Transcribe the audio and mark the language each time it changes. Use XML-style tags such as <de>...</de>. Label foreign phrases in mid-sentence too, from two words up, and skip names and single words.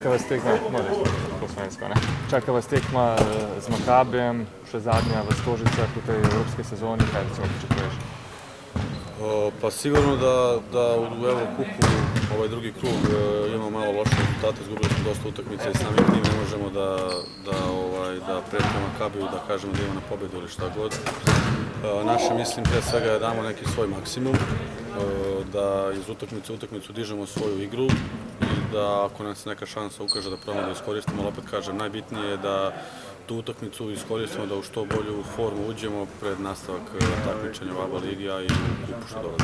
<sl>Čaka vas tekma, po slovensko, ne? Čaka vas tekma z Makabijem, še zadnja v Stožicah v tej evropskej sezoni, kaj recimo pričakuješ?</sl> <sr>Pa sigurno da u Evrokupu ovaj drugi krug imamo malo loše rezultate, izgubili smo dosta utakmica i samim tim ne možemo da pretimo Makabiju, da kažemo da ima na pobedu ili šta god. Naše mislim pre svega je da damo neki svoj maksimum, da iz utakmice u utakmicu dižemo svoju igru i da ako nam se neka šansa ukaže da probamo da iskoristimo, ali opet kažem, najbitnije je da tu utakmicu iskoristimo da u što bolju formu uđemo pred nastavak takmičenja u ABA ligi, a i u kupu što dolazi.</sr>